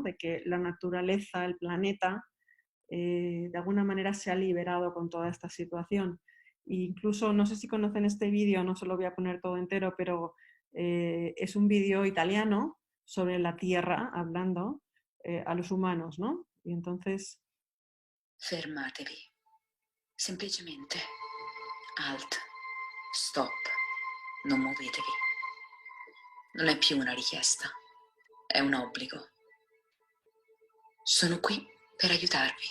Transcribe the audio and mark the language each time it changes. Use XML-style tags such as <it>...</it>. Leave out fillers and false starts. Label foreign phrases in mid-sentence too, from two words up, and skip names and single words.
<es>De que la naturaleza, el planeta, de alguna manera se ha liberado con toda esta situación. incluso, no sé si conocen este vídeo, no se lo voy a poner todo entero, pero es un vídeo italiano sobre la Tierra, hablando a los humanos, ¿no? Y entonces...</es> <it>Fermatevi. Semplicemente. Alt. Stop. Non muovetevi. Non è più una richiesta. È un obbligo. Sono qui per aiutarvi.</it>